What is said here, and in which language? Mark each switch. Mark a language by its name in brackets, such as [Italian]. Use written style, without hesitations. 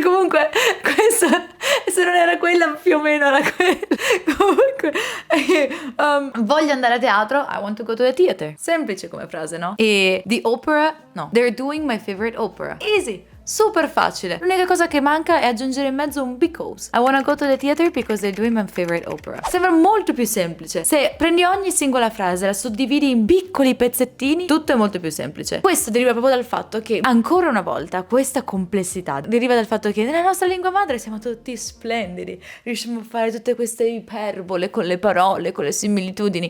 [Italian] Comunque questa, se non era quella, più o meno era quella. Comunque voglio andare a teatro. [English] I want to go to the theater. [Italian] Semplice come frase, no? [English] E the opera, no, they're doing my favorite opera. [Italian] Easy. Super facile. L'unica cosa che manca è aggiungere in mezzo un because. [English] I wanna go to the theater because they're doing my favorite opera. [Italian] Sembra molto più semplice. Se prendi ogni singola frase e la suddividi in piccoli pezzettini, tutto è molto più semplice. Questo deriva proprio dal fatto che, ancora una volta, questa complessità deriva dal fatto che nella nostra lingua madre siamo tutti splendidi. Riusciamo a fare tutte queste iperbole con le parole, con le similitudini.